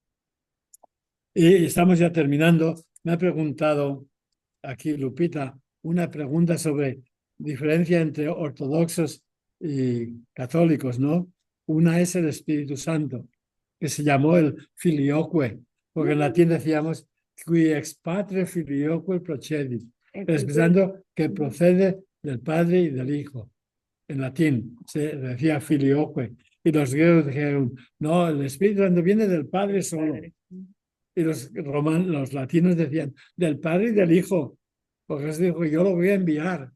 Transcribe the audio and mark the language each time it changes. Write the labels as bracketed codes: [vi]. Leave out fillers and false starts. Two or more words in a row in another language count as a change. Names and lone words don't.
[es] Y estamos ya terminando. Me ha preguntado aquí Lupita una pregunta sobre diferencia entre ortodoxos y católicos, ¿no? Una es el Espíritu Santo, que se llamó el filioque, porque en latín decíamos [la] qui ex patre filioque procedit, [es] expresando que procede del Padre y del Hijo. En latín se decía filioque. Y los griegos dijeron, no, el Espíritu Santo viene del Padre solo. Y los latinos decían, del Padre y del Hijo. Porque Jesús dijo, yo lo voy a enviar.